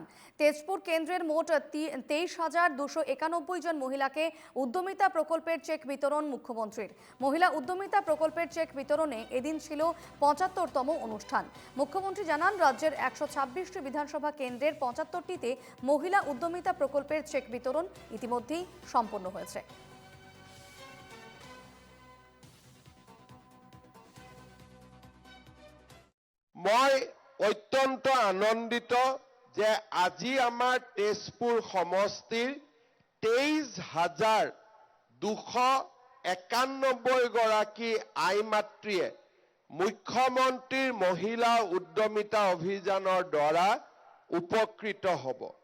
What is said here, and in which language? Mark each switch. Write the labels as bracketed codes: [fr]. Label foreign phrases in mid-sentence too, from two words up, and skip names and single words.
[bn] তেজপুর কেন্দ্রের মোট 23,291 জন মহিলাকে উদ্যমিতা প্রকল্পের চেক বিতরণ মুখ্যমন্ত্রীর। মহিলা উদ্যমিতা প্রকল্পের চেক বিতরণে এদিন ছিল 75তম অনুষ্ঠান। মুখ্যমন্ত্রী জানান, রাজ্যের 126টি বিধানসভা কেন্দ্রের 75টিতে মহিলা উদ্যমিতা প্রকল্পের চেক বিতরণ ইতিমধ্যেই সম্পন্ন হয়েছে। [as] মই অত্যন্ত আনন্দিত যে আজি আমাৰ তেজপুৰ সমষ্টিৰ 23,291 গৰাকী আই মাতৃয়ে মুখ্যমন্ত্ৰীৰ মহিলা উদ্যমিতা অভিযানৰ দ্বাৰা উপকৃত হ'ব।